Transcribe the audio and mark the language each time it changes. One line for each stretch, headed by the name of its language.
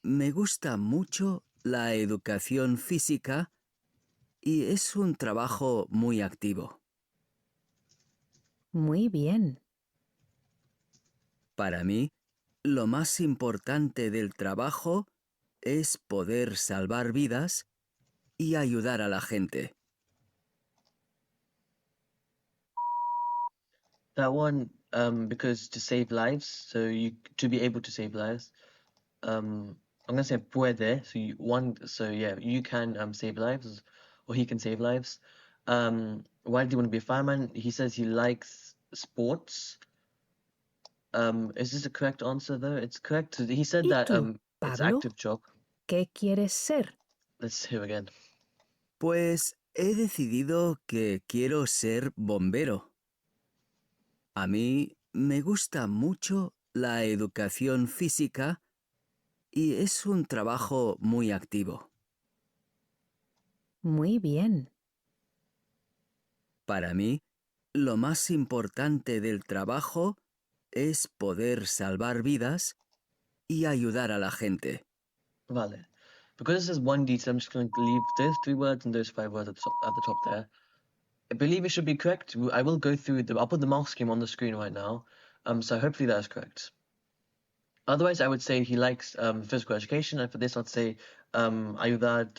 Spanish: me gusta mucho la educación física y es un trabajo muy activo. Muy bien. Para mí, lo más importante del trabajo es poder salvar vidas y ayudar a la gente.
English: That one, because to save lives, so to be able to save lives. I'm gonna say puede, so yeah, you can save lives, or he can save lives. Why did he want to be a fireman? He says he likes sports. Is this a correct answer though? It's correct. He said
Spanish: ¿Y
English: that
Spanish: tú,
English: it's
Spanish: Pablo?
English: active job.
Spanish: ¿Qué quieres ser?
English: Let's hear again.
Spanish: Pues he decidido que quiero ser bombero. A mí me gusta mucho la educación física y es un trabajo muy activo. Muy bien. Para mí, lo más importante del trabajo es poder salvar vidas y ayudar a la gente. Vale.
English: Because this is one detail, I'm just going to leave those 3 words and those 5 words at the top there. I believe it should be correct. I will go through I'll put the mark scheme on the screen right now. So hopefully that is correct. Otherwise, I would say he likes physical education, and for this, I'd say ayudar.